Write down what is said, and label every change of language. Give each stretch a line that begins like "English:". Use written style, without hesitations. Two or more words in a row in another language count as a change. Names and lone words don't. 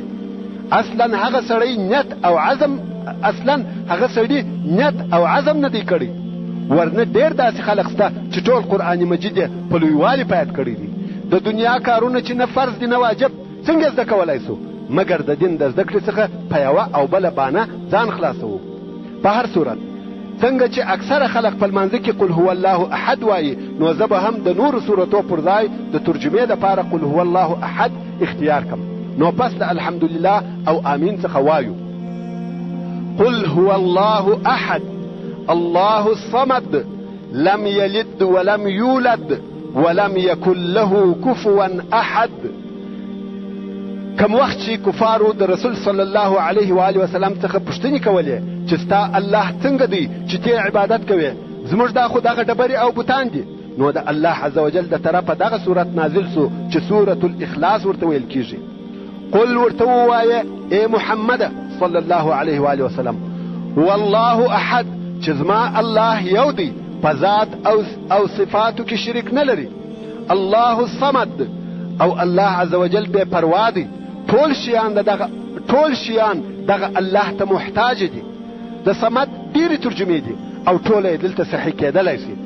Pashto: اصلا هغه سړی نیت او عزم نه دی کړی، ورنه ډېر داسې خلک شته چې ټول قرآن مجید یې په لویوالي پیاد کړی دي. د دنیا کارونه چې نه فرض دي نه واجب څنګه زده کولی سو مګر د دین د زده کړې څخه په یوه او بله بانه ځان خلاصوو. په هر صورت څنګه چې اکثره خلق په لمانځه کې
Arabic: قل هو الله احد
Pashto: وایي، نو زه به هم د نورو صورتو پر ځای د ترجمې دپاره
Arabic: قل هو الله احد
Pashto: اختیار کم. نو پس د الحمدلله او آمین څخه وایو.
Arabic: قل هو الله احد الله الصمد لم يلد ولم يولد ولم يكن له كفوا احد.
Pashto: کم وخت چې کفارو د رسول
Arabic: صلی الله علیه و آله وسلم
Pashto: څخه پوښتنې کولې چې ستا الله څنګه دی چې ته عبادت کوې، زموږ دا خو دغه ډبرې او بوتان دي. نو د الله
Arabic: عز وجل
Pashto: د طرفه دغه صورت نازل سو چې سورة الاخلاص ورته ویل کیږي. قل ورته ووایه ای محمد
Arabic: صلی الله علیه و آله وسلم هو الله احد
Pashto: چې زما الله یو دی، په ذات او صفاتو کې شریک نه لري.
Arabic: الله الصمد
Pashto: او الله
Arabic: عز وجل
Pashto: بے پروا دی. ټول شیان دغه الله ته محتاج دي. د صمد ډېرې ترجمې دي او ټول یې دلته صحیح کېدلی شي.